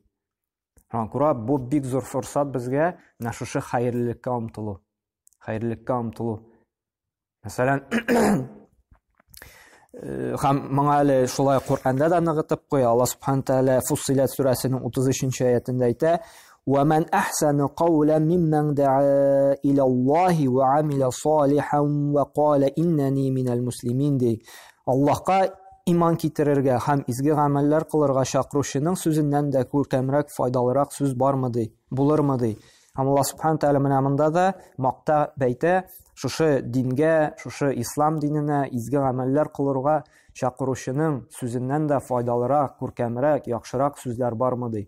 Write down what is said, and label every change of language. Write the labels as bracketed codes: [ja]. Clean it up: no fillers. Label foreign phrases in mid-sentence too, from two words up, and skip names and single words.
[tt] Күрә, бу бик зур форсат безгә менә шушы хәерлелеккә омтылу. Хәерлелеккә омтылу. Мәсәлән, һәм моңа әле шулай Кур'анда да ныгытып куя. Аллаһ Субхану тәгалә Фуссилат сүрәсенең 33-нче аятында әйтә: [ar] "ومن أحسن قولا ممن دعا إلى الله وعمل صالحا وقال إنني من المسلمين" ди. [tt] Аллаһка иман китерергә һәм изге гамәлләр кылырга чакыручының сүзеннән дә күркәмрәк, файдалырак сүз бармы ди, булырмы ди. Аллаһ Субхану тәгалә менә монда да макта бәйтә, шушы дингә, шушы ислам диненә изге гамәлләр кылырга чакыручының сүзеннән дә файдалырак, күркәмрәк, яхшырак сүзләр бармы ди.